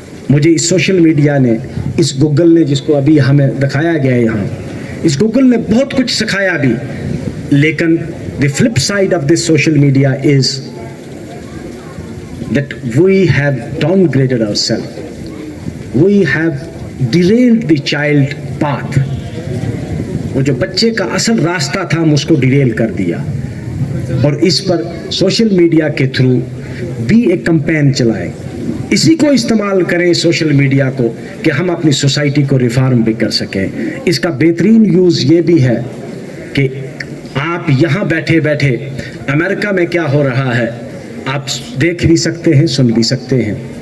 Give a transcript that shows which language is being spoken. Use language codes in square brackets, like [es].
[ur] مجھے اس social media نے, اس Google نے, جس کو ابھی ہمیں دکھایا گیا ہے یہاں, اس گوگل نے بہت کچھ سکھایا بھی, لیکن [en] the flip side of this social media is that we have downgraded ourselves. We have derailed the child path. [ur] وہ جو بچے کا اصل راستہ تھا ہم اس کو ڈیریل کر دیا, اور اس پر سوشل میڈیا کے تھرو بھی ایک کمپین چلائے. اسی کو استعمال کریں سوشل میڈیا کو کہ ہم اپنی سوسائٹی کو ریفارم بھی کر سکیں. اس کا بہترین یوز یہ بھی ہے کہ آپ یہاں بیٹھے بیٹھے امریکہ میں کیا ہو رہا ہے آپ دیکھ بھی سکتے ہیں, سن بھی سکتے ہیں.